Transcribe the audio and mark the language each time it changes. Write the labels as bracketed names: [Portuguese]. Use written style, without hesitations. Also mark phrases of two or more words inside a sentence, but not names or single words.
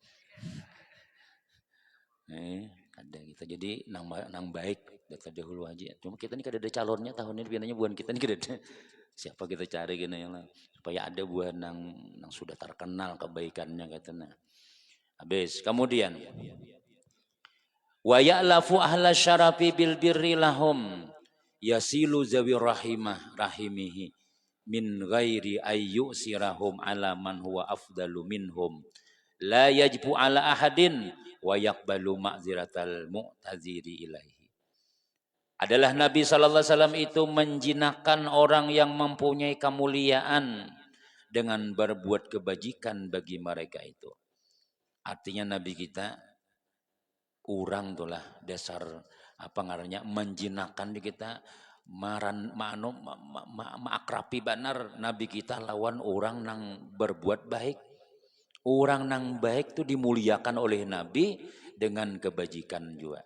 [Banjar] Ada kita jadi nang baik dari dahulu aja. Cuma kita ini kada ada calonnya tahun ini biasanya bukan kita ini kada ada. Siapa kita cari gini yang supaya ada buah nang sudah terkenal kebaikannya katanya. [Arabic] Habis kemudian ويتألف أهل الشرف بالبر لهم يصل ذوي رحمه من غير أن يؤثرهم على من هو أفضل منهم لا يجفو على أحد ويقبل معذرة المعتذر إليه. [Indonesian] Adalah Nabi SAW itu menjinakkan orang yang mempunyai kemuliaan dengan berbuat kebajikan bagi mereka itu. [Banjar] Artinya Nabi kita kurang itulah dasar apa ngarannya menjinakkan di kita akrapi banar Nabi kita lawan orang nang berbuat baik. [Indonesian] Orang nang baik itu dimuliakan oleh Nabi dengan kebajikan juga.